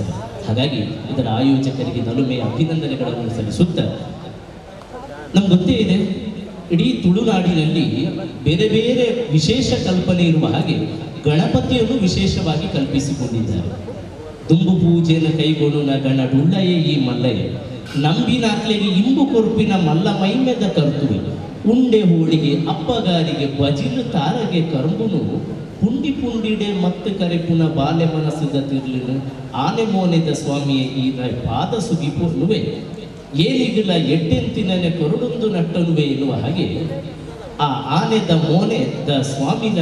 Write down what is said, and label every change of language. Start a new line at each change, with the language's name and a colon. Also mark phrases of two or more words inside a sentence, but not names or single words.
Kannada: ಹಾಗಾಗಿ ಇದರ ಆಯೋಜಕರಿಗೆ ನಲುಮೆಯ ಅಭಿನಂದನೆಗಳನ್ನು ಸಲ್ಲಿಸುತ್ತಾ, ನಮ್ಗೆ ಗೊತ್ತೇ ಇದೆ ಇಡೀ ತುಳುನಾಡಿನಲ್ಲಿ ಬೇರೆ ಬೇರೆ ವಿಶೇಷ ಕಲ್ಪನೆ ಇರುವ ಹಾಗೆ ಗಣಪತಿಯನ್ನು ವಿಶೇಷವಾಗಿ ಕಲ್ಪಿಸಿಕೊಂಡಿದ್ದಾರೆ.
Tulu: ದುಂಬು
Kannada: ಪೂಜೆಯನ್ನು ಕೈಗೊಳ್ಳುವ
Tulu: ಗಣ ಡುಳ್ಳಯೇ ಈ ಮಲ್ಲಯ್ಯ, ನಂಬಿನಾಕ್ಲೆಗೆ ಇಂಬು ಕೊರುಪಿನ ಮಲ್ಲ ಮೈಮೆದ ಕರ್ತುವೆ, ಉಂಡೆ ಹೋಳಿಗೆ ಅಪ್ಪಗಾರಿಗೆ ಬಜಿಲು ತಾರಗೆ ಕರ್ಬುನು, ಪುಂಡಿ ಪುಂಡಿಡೆ ಮತ್ತೆ ಕರೆಪುನ ಬಾಲೆ ಮನಸ್ಸಿದ ತಿರ್ಲಿನು, ಆನೆ ಮೋನೆದ ಸ್ವಾಮಿಯೇ ಈ ಪಾದ ಸುಗಿಪುನುವೆ, ಏನಿಗಿಲ್ಲ ಎಡ್ಡೆಂತಿನೇ ಕರುಡೊಂದು ನಟ್ಟನುವೆ
Kannada: ಎನ್ನುವ ಹಾಗೆ
Tulu: ಆ ಆನೆದ ಮೋನೆದ ಸ್ವಾಮಿನ